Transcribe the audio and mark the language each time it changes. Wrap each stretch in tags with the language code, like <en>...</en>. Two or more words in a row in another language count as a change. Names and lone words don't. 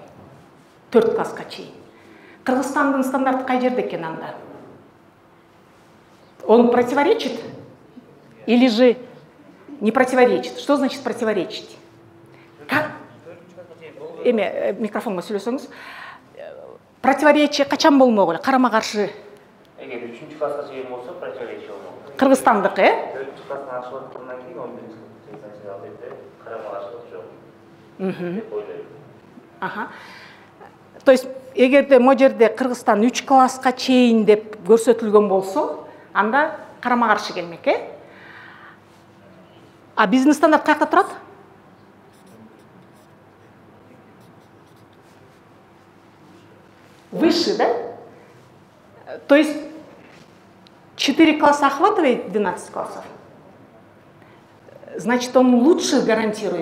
<ky>4 классқа чейин. Кыргызстандын стандарты кай жерде экен анда?</ky> <ru>Он противоречит или же не противоречит? Что значит противоречить? Как?</ru> <kk>Микрофонға сөйлесеңіз.</kk> <ky>Противоречие качан болмок эле? Карама-каршы. Эгер 3 класска чейин болсо противоречие болмок. Кыргызстандыкы, 4 класстан ашылгандан кийин 11 класска албетте карама-каршылык жок. Деп ойлойм. Ага. То есть, эгерде могу жерде Кыргызстан 3 класска чейин деп көрсөтүлгөн болсо, анда карама-каршы келмек, А биздин стандарт каякта турат?</ky> <ru>Выше, да? То есть 4 класса охватывает 12 классов. Значит, он лучше гарантирует.</ru>